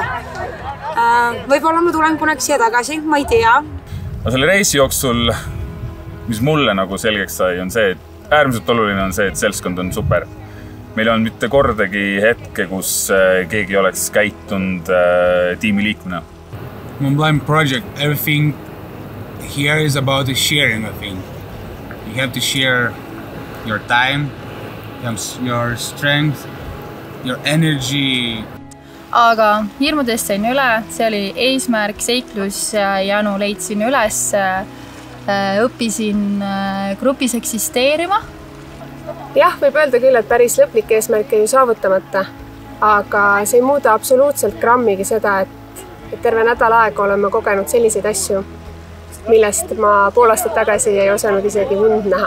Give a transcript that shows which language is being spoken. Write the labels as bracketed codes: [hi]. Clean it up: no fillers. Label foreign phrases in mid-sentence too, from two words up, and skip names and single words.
[et] Võib-olla ma tulen kunagi siia tagasi, ma ei tea. Selle reisi jooksul, mis mulle nagu selgeks sai, on see, et äärmiselt oluline on see, et seltskond on super. Meil on mitte kordagi hetke, kus keegi oleks käitunud tiimiliikmena. [en] Mont Blanc project, everything here is about the sharing, I think. You have to share your time, your strength, your energy. [et] Aga hirmudest sain üle, see oli eesmärk, seiklus ja Janu leidsin üles, õppisin grupis eksisteerima. jah, võib öelda küll, et päris lõplik eesmärk on ju saavutamata, aga see ei muuda absoluutselt grammigi seda, et terve nädal aega oleme kogenud selliseid asju, millest ma pool aastat tagasi ei osanud isegi und näha.